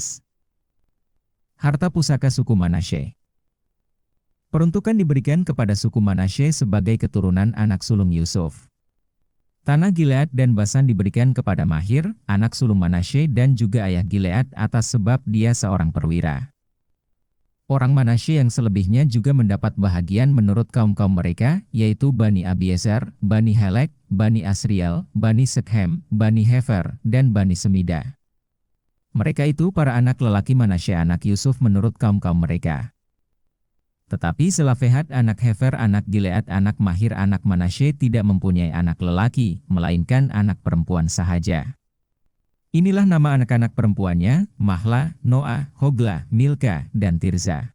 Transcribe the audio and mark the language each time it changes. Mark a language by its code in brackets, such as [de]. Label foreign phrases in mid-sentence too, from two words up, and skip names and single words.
[ms] Harta pusaka suku Manasye. Peruntukan diberikan kepada suku Manasye sebagai keturunan anak sulung Yusuf. Tanah Gilead dan Basan diberikan kepada Mahir, anak sulung Manasye dan juga ayah Gilead atas sebab dia seorang perwira. Orang Manasye yang selebihnya juga mendapat bahagian menurut kaum-kaum mereka, yaitu Bani Abiezer, Bani Helek, Bani Asriel, Bani Sekhem, Bani Hefer, dan Bani Semida. Mereka itu para anak lelaki Manasye anak Yusuf menurut kaum-kaum mereka. Tetapi Selafehat anak Hefer anak Gilead anak Mahir anak Manasye tidak mempunyai anak lelaki, melainkan anak perempuan sahaja. Inilah nama anak-anak perempuannya, Mahla, Noah, Hogla, Milka, dan Tirza.